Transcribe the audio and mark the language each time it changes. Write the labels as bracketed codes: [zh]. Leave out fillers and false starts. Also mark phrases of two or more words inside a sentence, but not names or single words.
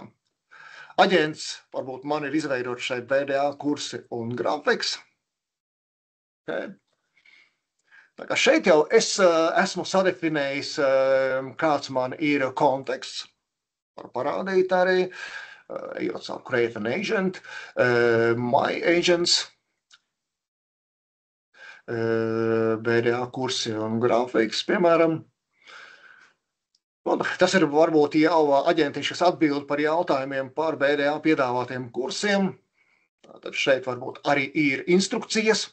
[lv] Aģents, varbūt man ir izveidot šeit BDA kursi un grafiks. Okay. Tā kā šeit jau es esmu sadefinējis, kāds man ir konteksts. Var parādīt arī, ejot savu [en] create an agent, my agents, [lv] BDA kursi un grafiks, piemēram. Un tas ir varbūt jau aģentiņš, kas atbild par jautājumiem par BDA piedāvātiem kursiem. Tad šeit varbūt arī ir instrukcijas.